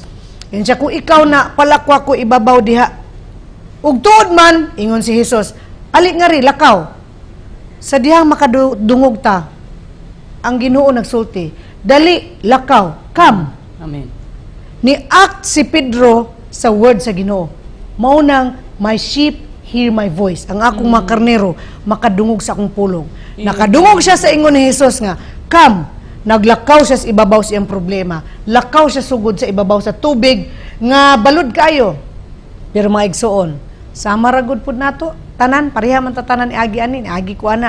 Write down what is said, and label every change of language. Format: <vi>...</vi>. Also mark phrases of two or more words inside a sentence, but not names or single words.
<ceb>Yun siya, kung ikaw na palakwa ko ibabaw diha, ug tuod man, ingon si Hesus, ali nga ri, lakaw. Sa dihang makadungog ta, ang Ginoo nagsulti, dali, lakaw, come. Amen. Ni-act si Pedro sa word sa Ginoo. Maunang,</ceb> <en>my sheep hear my voice.</en> <ceb>Ang akong mga karnero, makadungog sa akong pulong. Nakadungog siya sa ingon ni Jesus nga, come, naglakaw siya sa ibabaw sa iyang problema. Lakaw siya sugod sa ibabaw sa tubig, nga balud kayo. Pero mga igsoon, sama ragod pud nato, tanan, pareha man tatanan iagi ani, iagi ko ana.</ceb>